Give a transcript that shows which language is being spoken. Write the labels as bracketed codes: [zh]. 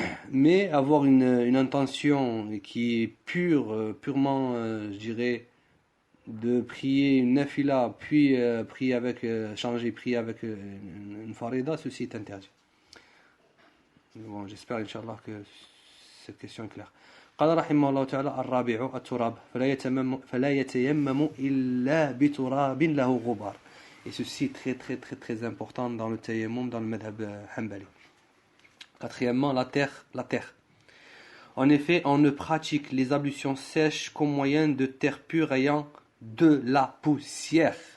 [fr] Mais avoir une intention qui est purement je dirais de prier une nafila puis prier avec une farida, ceci est interdit. Bon, j'espère, Inch'Allah, que cette question est claire. [ar] قال رحمه الله تعالى الرابع التراب فلا يتيمم إلا بتراب له غبار. [fr] Et ceci est très très très très important dans le tayammum, dans le madhab hanbali. Quatrièmement, la terre. En effet, on ne pratique les ablutions sèches qu'au moyen de terre pure ayant de la poussière.